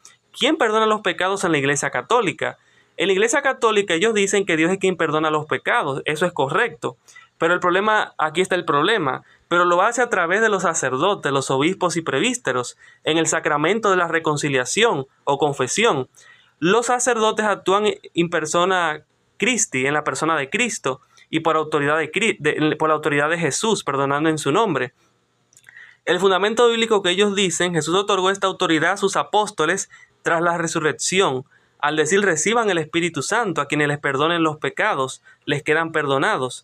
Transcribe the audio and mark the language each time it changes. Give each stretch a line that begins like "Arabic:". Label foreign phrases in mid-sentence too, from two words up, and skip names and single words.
Spanish: ¿Quién perdona los pecados en la Iglesia Católica? En la Iglesia Católica ellos dicen que Dios es quien perdona los pecados, eso es correcto. Pero el problema, aquí está el problema, pero lo hace a través de los sacerdotes, los obispos y presbíteros, en el sacramento de la reconciliación o confesión. Los sacerdotes actúan
Latin: in persona Christi,
Spanish: en la persona de Cristo, y por autoridad por la autoridad de Jesús, perdonando en su nombre. El fundamento bíblico que ellos dicen, Jesús otorgó esta autoridad a sus apóstoles tras la resurrección, al decir reciban el Espíritu Santo, a quienes les perdonen los pecados, les quedan perdonados.